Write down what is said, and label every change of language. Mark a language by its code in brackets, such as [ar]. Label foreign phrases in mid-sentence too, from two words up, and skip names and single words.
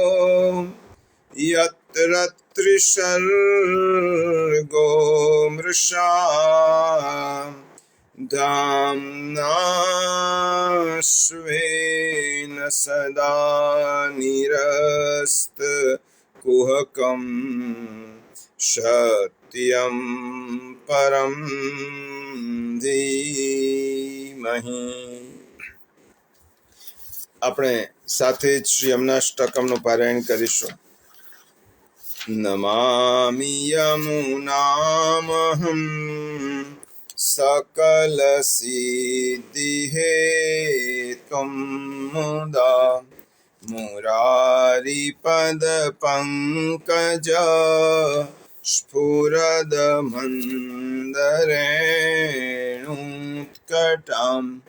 [sa] यत्र त्रिसर्गो मृषा धाम्ना स्वेन सदा निरस्तकुहकं सत्यं परं धीमहि। [gu] આપણે સાથે જ શ્રી યમનાષ્ટકમનું પારાયણ કરીશું. [sa] નમામિ યમુનામહં सकलसिद्धिहेतुं मुदा मुरारिपदपङ्कज स्फुरदमन्दरेणुत्कटां